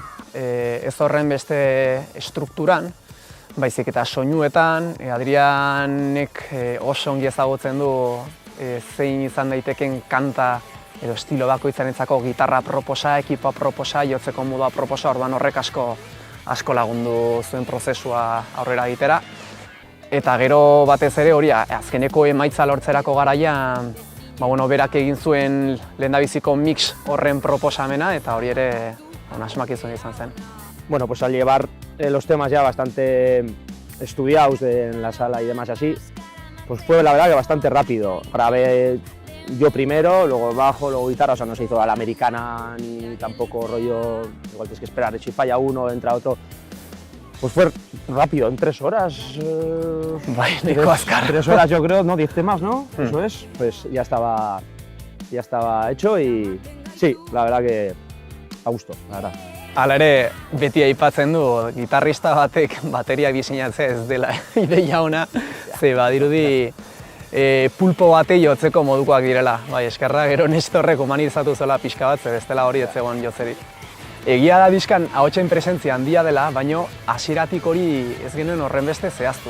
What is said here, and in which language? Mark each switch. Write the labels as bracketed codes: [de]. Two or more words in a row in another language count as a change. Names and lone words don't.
[eu] Ez horren beste estrukturan, baizik eta soinuetan, Adrianek oso ongi ezagutzen du zein izan daiteken kanta edo estilo bakoitzarentzako gitarra proposa, ekipa proposa, jotzeko modua proposa, orduan horrek asko lagundu zuen prozesua aurrera egitera. Eta gero batez ere hori azkeneko emaitza lortzerako garaian, berak egin zuen lehendabiziko mix horren proposamena, eta hori ere asmakizun izan zen. [es] Bueno, pues al llevar los temas ya bastante estudiados en la sala y demás así, pues fue la verdad que bastante rápido. Grabé yo primero, luego bajo, luego guitarra, o sea, no se hizo a la americana ni tampoco rollo, igual tienes que esperar, si falla uno, entra otro. Pues fue rápido, en 3 horas. 3 horas yo creo, ¿no? 10 temas, ¿no? Eso es, pues ya estaba hecho y sí, la verdad que a gusto, la verdad. [eu] Hala ere, beti aipatzen du, gitarrista batek bateriak diseinatzea ez dela ideia ona, ze badirudi pulpo batei jotzeko modukoak direla. Bai, eskerra gero Nestorrek humanizatu zela pixka bat, ze bestela hori ez zegoen jotzerik. Egia da diskan ahotsen presentzia handia dela, baina hasieratik hori ez genuen horren beste zehaztu.